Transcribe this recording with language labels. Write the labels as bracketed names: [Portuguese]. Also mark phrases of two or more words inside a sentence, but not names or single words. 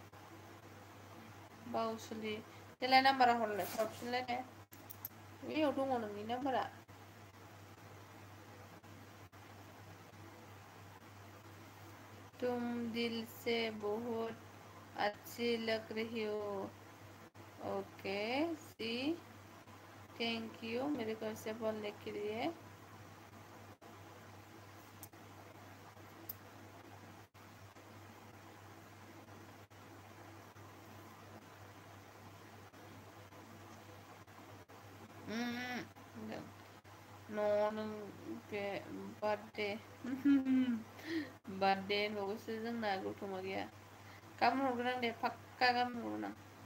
[Bodo] बावसुलि देलाय नाम्बारा हरलाय हरफिनलाय ने बेयाव दङ नोंनि नाम्बारा [Hindi] तुम दिल से बहुत अच्छी लग रही हो ओके सी [English] thank you [Hindi] मेरे को ऐसे बोलने के लिए [Bodo] no नों बे बार्थडे बार्थडे होनबावोसो जोंना गौथमा गैया गाबोन हरगोन आं दे पाक्का गाबोन हरगोन आं